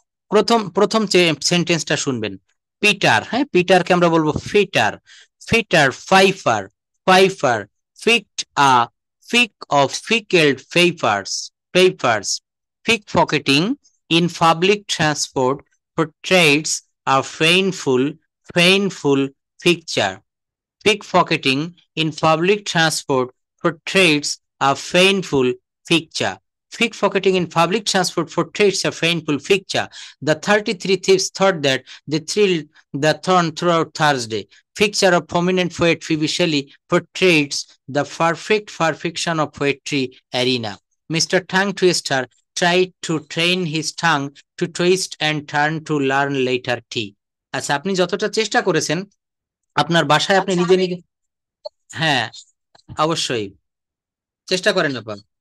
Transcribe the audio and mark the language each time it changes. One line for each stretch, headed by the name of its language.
Bangla: প্রথম প্রথম সেন্টেন্সটা শুনবেন। পিটার, হ্যাঁ, পিটারকে আমরা বলবো
English: Peter, Peter Piper, Piper picked a peck of pickled peppers, pickpocketing in public transport portrays a painful picture. Pickpocketing in public transport portrays a painful picture. Pickpocketing in public transport portraits a painful picture. The 33 thieves thought that they thrilled the throne throughout Thursday. Picture of prominent poet Phoebe Shelley portrays the perfect perfection of poetry arena. Mr. Tongue Twister tried to train his tongue to twist and turn to learn later tea.
Bangla: আচ্ছা, আপনি যতটা চেষ্টা করেছেন আপনার বাসায় আপনি নিজে নিজে, হ্যাঁ অবশ্যই চেষ্টা করেন ব্যাপার।